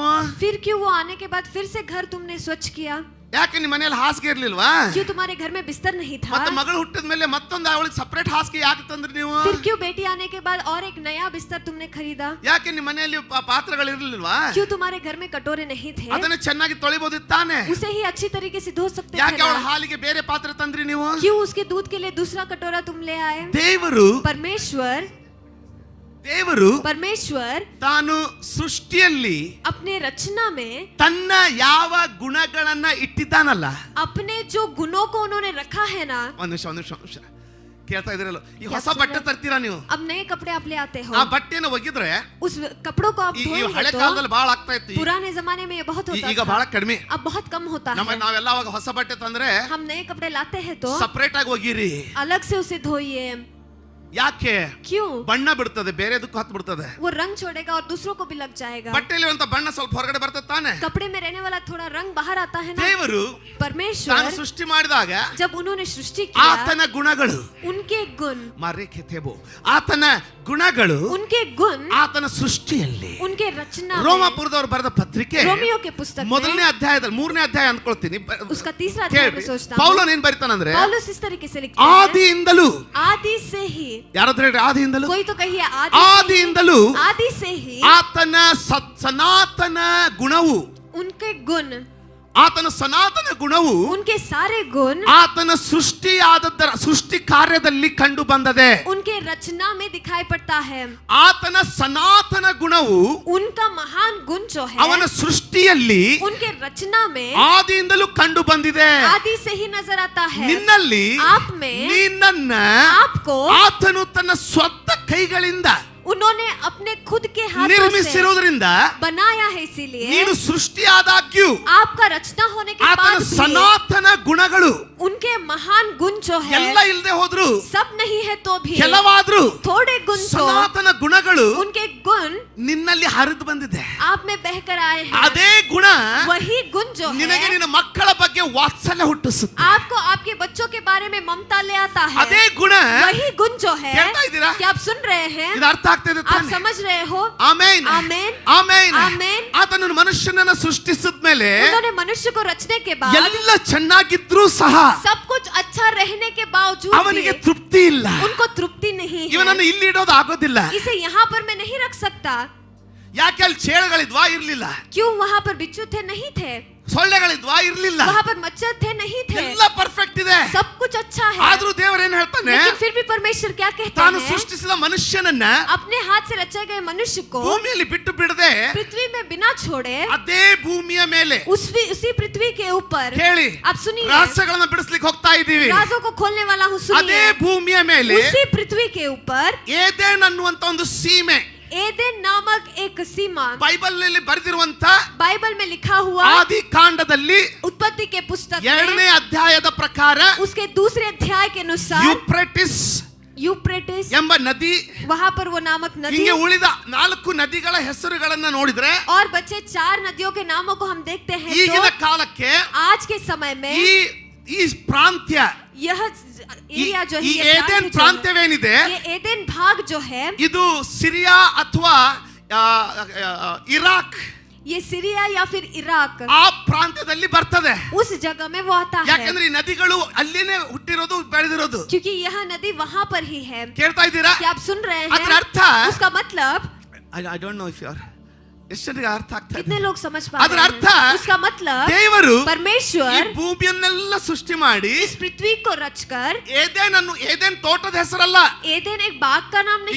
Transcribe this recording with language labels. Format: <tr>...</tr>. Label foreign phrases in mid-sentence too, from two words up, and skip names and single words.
<hi>फिर क्यों वो आने के बाद फिर से घर तुमने स्वच्छ किया?</hi> <kn>ಯಾಕೆ ನಿಮ್ಮ ಮನೆಯಲ್ಲಿ ಹಾಸಿಗೆ ಇರ್ಲಿಲ್ವಾ?</kn> <hi>क्यों तुम्हारे घर में बिस्तर नहीं था?</hi> <kn>ಮತ್ತೆ ಮಗಳು ಹುಟ್ಟಿದ ಮೇಲೆ ಮತ್ತೊಂದು ಅವಳಿಗೆ ಸಪರೇಟ್ ಹಾಸಿಗೆ ಯಾಕೆ ತಂದ್ರಿ ನೀವು?</kn> <hi>फिर क्यों बेटी आने के बाद और एक नया बिस्तर तुमने खरीदा?</hi> <kn>ಯಾಕೆ ನಿಮ್ಮ ಮನೆಯಲ್ಲಿ ಪಾತ್ರೆಗಳು ಇರ್ಲಿಲ್ವಾ?</kn> <hi>क्यों तुम्हारे घर में कटोरे नहीं थे?</hi> <kn>ಅದನ್ನ ಚೆನ್ನಾಗಿ ತೊಳಿಬಹುದಿತ್ತು ತಾನೆ?</kn> <hi>उसे ही अच्छी तरीके से धो सकते थे</hi> <kn>ಯಾಕೆ ಅವಳ</kn> <hi>ना?</hi> <kn>ಹಾಲಿಗೆ ಬೇರೆ ಪಾತ್ರೆ ತಂದ್ರಿ ನೀವು?</kn> <hi>क्यों उसके दूध के लिए दूसरा कटोरा तुम ले आए? परमेश्वर</hi> <kn>ತಾನು ಸೃಷ್ಟಿಯಲ್ಲಿ</kn> <hi>अपने रचना में</hi> <kn>ತನ್ನ ಯಾವ ಗುಣಗಳನ್ನ ಇಟ್ಟಿದ್ದಾನಲ್ಲ,</kn> <hi>अपने जो गुणों को उन्होंने रखा है ना।</hi> <kn>ಒಂದು ನಿಮಿಷ ಕೇಳ್ತಾ ಇದ್ರಲ್ಲ, ಈ ಹೊಸ ಬಟ್ಟೆ ತರ್ತೀರಾ ನೀವು?</kn> <hi>अब नए कपड़े आप ले आते हो।</hi> <kn>ಆ ಬಟ್ಟೆನ ಒಗಿದ್ರೆ</kn> <hi>उस कपड़ों को आप</hi> <kn>ಈ</kn> <hi>धोएंगे</hi> <kn>ಹಳೆ</kn> <hi>तो</hi> <kn>ಕಾಲದಲ್ಲಿ ಬಹಳ ಆಗ್ತಾ ಇತ್ತು,</kn> <hi>पुराने जमाने में ये बहुत होता</hi> <kn>ಈಗ</kn> <hi>था,</hi> <kn>ಬಹಳ ಕಡಿಮೆ.</kn> <hi>अब बहुत कम होता है।</hi> <kn>ನಾವೆಲ್ಲ ಅವಾಗ ಹೊಸ ಬಟ್ಟೆ ತಂದ್ರೆ</kn> <hi>हम नए कपड़े लाते हैं तो</hi> <kn>ಸಪರೇಟ್ ಆಗಿ ಒಗಿರಿ.</kn> <hi>अलग से उसे धोइए।</hi> <kn>ಯಾಕೆ?</kn> <hi>क्यों?</hi> <kn>ಬಣ್ಣ ಬಿಡ್ತದೆ, ಬೇರೆದಕ್ಕೂ ಹತ್ತು ಬಿಡ್ತದೆ.</kn> <hi>वो रंग छोड़ेगा और दूसरों को भी लग जाएगा।</hi> <kn>ಬಟ್ಟೆಯಲ್ಲಿ ಅಂತ ಬಣ್ಣ ಸ್ವಲ್ಪ ಹೊರಗಡೆ ಬರ್ತದೆ ತಾನೆ?</kn> <hi>कपड़े में रहने वाला थोड़ा रंग बाहर आता है ना।</hi> <kn>ದೇವರು</kn> <hi>परमेश्वर</hi> <kn>ತಾನು ಸೃಷ್ಟಿ ಮಾಡಿದಾಗ</kn> <hi>जब उन्होंने सृष्टि किया,</hi> <kn>ಆತನ ಗುಣಗಳು,</kn> <hi>उनके गुण,</hi> <kn>ಆತನ ಗುಣಗಳು</kn> <hi>उनके गुण</hi> <kn>ಆತನ ಸೃಷ್ಟಿಯಲ್ಲಿ,</kn> <hi>उनके रचना में,</hi> <kn>ರೋಮಾಪುರದವರು ಬರೆದ ಪತ್ರಿಕೆ</kn> <hi>रोमियो के पुस्तक</hi> <kn>ಮೊದಲನೇ ಅಧ್ಯಾಯದಲ್ಲಿ 3ನೇ ಅಧ್ಯಾಯ ಅಂದ್ಕೊಳ್ತೀನಿ,</kn> <hi>उसका तीसरा अध्याय में सोचता हूँ।</hi> <kn>ಪೌಲನ್ ಏನ್ ಬರೀತಾನಂದ್ರೆ,</kn> <hi>पौलुस इस तरीके से लिखता है,</hi> <kn>ಆದಿಯಿಂದಲೂ,</kn> <hi>आदि से ही,</hi> <kn>ಯಾರಾದ್ರೂ ಹೇಳಿ ಆದಿಯಿಂದಲೂ,</kn> <hi>कोई तो कहिए</hi> <kn>ಆದಿಯಿಂದಲೂ</kn> <hi>आदि से ही</hi> <kn>ಆತನ ಸನಾತನ ಗುಣವು,</kn> <hi>उनके गुण,</hi> <kn>ಆತನ ಸನಾತನ ಗುಣವು</kn> <hi>उनके सारे गुण</hi> <kn>ಆತನ ಸೃಷ್ಟಿ ಕಾರ್ಯದಲ್ಲಿ ಕಂಡು ಬಂದದೆ.</kn> <hi>उनके रचना में दिखाई पड़ता है।</hi> <kn>ಆತನ ಸನಾತನ ಗುಣವು</kn> <hi>उनका महान गुण जो है</hi> <kn>ಅವನ ಸೃಷ್ಟಿಯಲ್ಲಿ</kn> <hi>उनके रचना में</hi> <kn>ಆದಿಯಿಂದಲೂ ಕಂಡು ಬಂದಿದೆ.</kn> <hi>आदि से ही नजर आता है।</hi> <kn>ನಿನ್ನಲ್ಲಿ,</kn> <hi>आप में,</hi> <kn>ನಿನ್ನನ್ನ</kn> <hi>आपको</hi> <kn>ಆತನು ತನ್ನ ಸ್ವಂತ ಕೈಗಳಿಂದ</kn> <hi>उन्होंने अपने खुद के हाथों से</hi> <kn>ನಿರ್ಮಿಸಿರುವುದರಿಂದ</kn> <hi>बनाया है, इसीलिए</hi> <kn>ನೀನು ಸೃಷ್ಟಿಯಾದಾಗ್ಯೂ</kn> <hi>आपका रचना होने के</hi> <kn>ಆತನ</kn> <hi>बाद भी</hi> <kn>ಸನಾತನ ಗುಣಗಳು</kn> <hi>उनके महान गुण जो है</hi> <kn>ಎಲ್ಲ ಇಲ್ಲದೆ ಹೋದ್ರು,</kn> <hi>सब नहीं है तो भी</hi> <kn>ಕೆಲವಾದ್ರೂ</kn> <hi>थोड़े गुण तो</hi> <kn>ಸನಾತನ ಗುಣಗಳು</kn> <hi>उनके गुण</hi> <kn>ನಿನ್ನಲ್ಲಿ ಹರಿದು ಬಂದಿದೆ.</kn> <hi>आप में बहकर आए हैं।</hi> <kn>ಅದೇ ಗುಣ</kn> <hi>वही गुण जो</hi> <kn>ನಿನಗೆ</kn> <hi>है</hi> <kn>ನಿನ್ನ ಮಕ್ಕಳ ಬಗ್ಗೆ ವಾತ್ಸಲ್ಯ ಹುಟ್ಟಿಸುತ್ತೆ.</kn> <hi>आपको आपके बच्चों के बारे में ममता ले आता है।</hi> <kn>ಅದೇ ಗುಣ,</kn> <hi>वही गुण जो है,</hi> <kn>ಕೇಳ್ತಾ ಇದ್ದೀರಾ?</kn> <hi>क्या आप सुन रहे हैं?</hi> <kn>ಇದು ಅರ್ಥ ಆಗ್ತಿದೆ</kn> <hi>आप</hi> <kn>ತಾನೆ?</kn> <hi>समझ रहे हो?</hi> <kn>ಆಮೆನ್,</kn> <hi>आमेन,</hi> <kn>ಆಮೆನ್.</kn> <hi>आमेन।</hi> <kn>ಆತನು ಮನುಷ್ಯನನ್ನ ಸೃಷ್ಟಿಸಿದ ಮೇಲೆ</kn> <hi>उन्होंने मनुष्य को रचने के बाद</hi> <kn>ಎಲ್ಲ ಚೆನ್ನಾಗಿದ್ರೂ ಸಹ</kn> <hi>सब कुछ अच्छा रहने के बावजूद</hi> <kn>ಅವನಿಗೆ</kn> <hi>भी</hi> <kn>ತೃಪ್ತಿ ಇಲ್ಲ.</kn> <hi>उनको तृप्ति नहीं है।</hi> <kn>ಇವನನ್ನು ಇಲ್ಲಿ ಇಡೋದು ಆಗೋದಿಲ್ಲ.</kn> <hi>इसे यहाँ पर मैं नहीं रख सकता।</hi> <kn>ಯಾಕೆ? ಅಲ್ಲಿ ಚೇಳುಗಳಿದ್ವಾ? ಇರ್ಲಿಲ್ಲ.</kn> <hi>क्यों? वहाँ पर बिच्छू थे? नहीं थे।</hi> <kn>ಸೊಳ್ಳೆಗಳಿದ್ವಾ? ಇರ್ಲಿಲ್ಲ.</kn> <hi>वहाँ पर मच्छर थे? नहीं थे।</hi> <kn>ಎಲ್ಲ ಪರ್ಫೆಕ್ಟ್ ಇದೆ.</kn> <hi>सब कुछ अच्छा है।</hi> <kn>ಆದ್ರೂ ದೇವರು ಏನ್ ಹೇಳ್ತಾನೆ?</kn> <hi>लेकिन फिर भी परमेश्वर क्या कहते</hi> <kn>ತಾನು</kn> <hi>हैं?</hi> <kn>ಸೃಷ್ಟಿಸಿದ ಮನುಷ್ಯನನ್ನ</kn> <hi>अपने हाथ से रचे गए मनुष्य को</hi> <kn>ಭೂಮಿಯಲ್ಲಿ ಬಿಟ್ಟು ಬಿಡದೆ</kn> <hi>पृथ्वी में बिना छोड़े</hi> <kn>ಅದೇ ಭೂಮಿಯ ಮೇಲೆ</kn> <hi>उसी पृथ्वी के ऊपर,</hi> <kn>ಕೇಳಿ,</kn> <hi>आप सुनिए,</hi> <kn>ರಹಸ್ಯಗಳನ್ನ ಬಿಡಿಸ್ಲಿಕ್ಕೆ ಹೋಗ್ತಾ ಇದ್ದೀವಿ.</kn> <hi>राजों को खोलने वाला हूँ,</hi> <kn>ಅದೇ</kn> <hi>सुनिए।</hi> <kn>ಭೂಮಿಯ ಮೇಲೆ</kn> <hi>उसी पृथ्वी के ऊपर</hi> <kn>ಏದೇನ್ ಅನ್ನುವಂತ ಒಂದು ಸೀಮೆ,</kn> <hi>एदेन नामक एक सीमा</hi> <kn>ಬೈಬಲ್ ನಲ್ಲಿ ಬರೆದಿರುವಂತ</kn> <hi>बाइबल में लिखा हुआ</hi> <kn>ಆದಿ ಕಾಂಡದಲ್ಲಿ</kn> <hi>उत्पत्ति के पुस्तक</hi> <kn>2ನೇ</kn> <hi>में</hi> <kn>ಅಧ್ಯಾಯದ ಪ್ರಕಾರ</kn> <hi>उसके दूसरे अध्याय के अनुसार</hi> <kn>ಯೂಫ್ರೆಟಿಸ್</kn> <hi>यूफ्रेटिस</hi> <kn>ಎಂಬ ನದಿ,</kn> <hi>वहाँ पर वो नामक नदी,</hi> <kn>ಹಿಂಗೆ ಉಳಿದ 4 ನದಿಗಳ ಹೆಸರುಗಳನ್ನ ನೋಡಿದ್ರೆ</kn> <hi>और बचे 4 नदियों के नामों को हम देखते हैं</hi> <kn>ಈಗಿನ</kn> <hi>तो</hi> <kn>ಕಾಲಕ್ಕೆ</kn> <hi>आज के समय में</hi> <kn>ಈ ಪ್ರಾಂತ್ಯ,</kn> <hi>यह एरिया जो</hi> <kn>ಈ</kn> <hi>है,</hi> <kn>ಏದೇನ್ ಪ್ರಾಂತ್ಯವೇನಿದೆ,</kn> <hi>ये एदेन भाग जो है,</hi> <kn>ಇದು ಸಿರಿಯಾ ಅಥವಾ ಇರಾಕ್,</kn> <hi>ये सीरिया या फिर इराक,</hi> <kn>ಆ ಪ್ರಾಂತ್ಯದಲ್ಲಿ ಬರ್ತದೆ.</kn> <hi>उस जगह में वो आता है,</hi> <kn>ಯಾಕಂದ್ರೆ ಈ ನದಿಗಳು ಅಲ್ಲಿನೇ ಹುಟ್ಟಿರೋದು, ಬೆಳೆದಿರೋದು.</kn> <hi>क्योंकि यह नदी वहाँ पर ही है।</hi> <kn>ಕೇಳ್ತಾ ಇದ್ದೀರಾ?</kn> <hi>क्या आप सुन रहे</hi> <kn>ಅದರ</kn> <hi>हैं?</hi> <kn>ಅರ್ಥ,</kn> <hi>उसका मतलब,</hi> <en>I don't know if you are</en> <kn>ಎಷ್ಟರಿಗೆ ಅರ್ಥ ಆಗ್ತಾ ಇದೆ?</kn> <hi>कितने लोग समझ पा</hi> <kn>ಅದರ</kn> <hi>रहे</hi> <kn>ಅರ್ಥ,</kn> <hi>हैं? उसका मतलब,</hi> <kn>ದೇವರು ಈ</kn> <hi>परमेश्वर</hi> <kn>ಭೂಮಿಯನ್ನೆಲ್ಲ ಸೃಷ್ಟಿ ಮಾಡಿ</kn> <hi>इस पृथ्वी को रचकर,</hi> <kn>ಏದೇನ್ ತೋಟದ ಹೆಸರಲ್ಲ,</kn> <hi>एदेन एक बाग का नाम नहीं</hi>